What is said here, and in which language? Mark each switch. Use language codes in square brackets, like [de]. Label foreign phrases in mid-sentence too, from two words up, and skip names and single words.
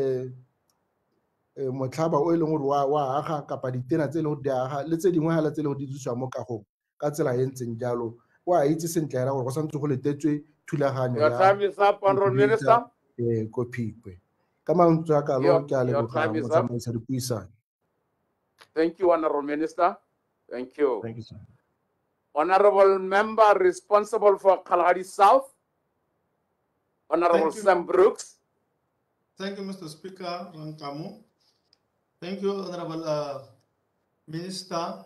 [tn] motlhaba o e leng gore wa aga kapa ditena tse e leng gore di aga le tse dingwe fela tse e leng gore di dirisiwa mo kagong ka tsela e ntseng jalo o a itse sentle hela gore go santse go letetswe thulaganyo ya ko Phikwe ka mantswe a kalo ke a leboga motsamaisi dipuisano. [en] Thank you, Honorable Minister. Thank you. Thank you, sir. Honorable Member responsible for Kalahari South, Honorable Sam Brooks. Thank you, Mr. Speaker, Rankamu. Thank you, Honorable Minister.